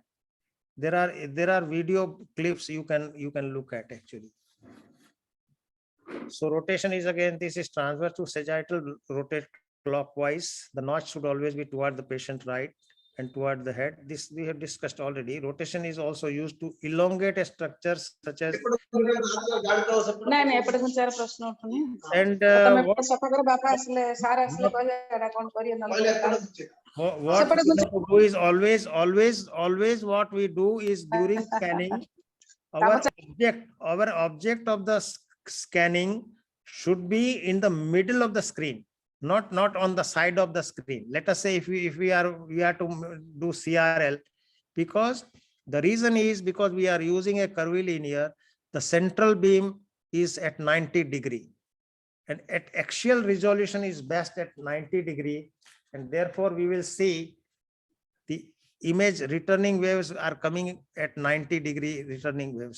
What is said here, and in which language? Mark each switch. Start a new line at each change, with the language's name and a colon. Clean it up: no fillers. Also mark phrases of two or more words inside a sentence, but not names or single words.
English: There are video clips you can look at actually. So rotation is again, this is transverse to sagittal, rotate clockwise. The notch should always be toward the patient right and toward the head. This we have discussed already. Rotation is also used to elongate structures such as
Odia: ନାଇଁ ନାଇଁ ଏପଟେ ଘୁଞ୍ଚାର ପ୍ରଶ୍ନ ଉଠୁନି
English: and
Odia: ତମେ
English: what
Odia: ସଫା କର ବାପା ଆସିଲେ ସାର୍ ଆସିଲେ କହିବେ ଏଟା କଣ କରିବେ ନହେଲେ
English: what Separate we have to do is always what we do is during scanning our object of the scanning should be in the middle of the screen, not on the side of the screen. Let us say if we are to do CRL, because the reason is because we are using a curvilinear, the central beam is at 90 degree and at axial resolution is best at 90 degree, and therefore we will see the image returning waves are coming at 90 degree returning waves.